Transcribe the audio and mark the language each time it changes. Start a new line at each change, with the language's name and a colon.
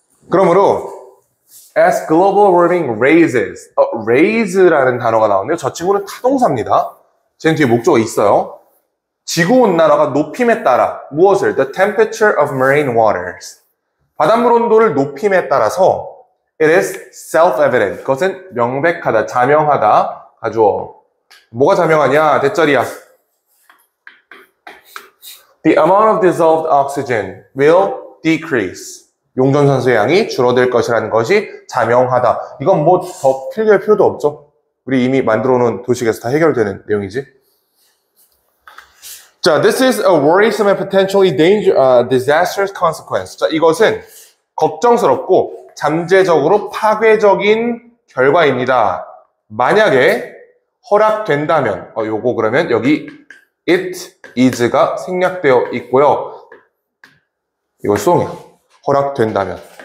Korean: 그러므로
English: as global warming raises,
Korean: raise라는 단어가 나오는데요. 저 친구는 타동사입니다. 쟤는 뒤에 목적어 있어요. 지구온난화가 높임에 따라 무엇을?
English: The temperature of marine waters.
Korean: 바닷물 온도를 높임에 따라서
English: it is self-evident.
Korean: 그것은 명백하다, 자명하다. 가주어. 뭐가 자명하냐? 대절이야.
English: The amount of dissolved oxygen will decrease.
Korean: 용존산소의 양이 줄어들 것이라는 것이 자명하다. 이건 뭐 더 필기할 필요도 없죠. 우리 이미 만들어 놓은 도식에서 다 해결되는 내용이지. 자,
English: this is a worrisome and potentially disastrous consequence.
Korean: 자, 이것은 걱정스럽고 잠재적으로 파괴적인 결과입니다. 만약에 허락된다면, 요거 그러면 여기 it is가 생략되어 있고요. 이거 수동이야. 허락된다면.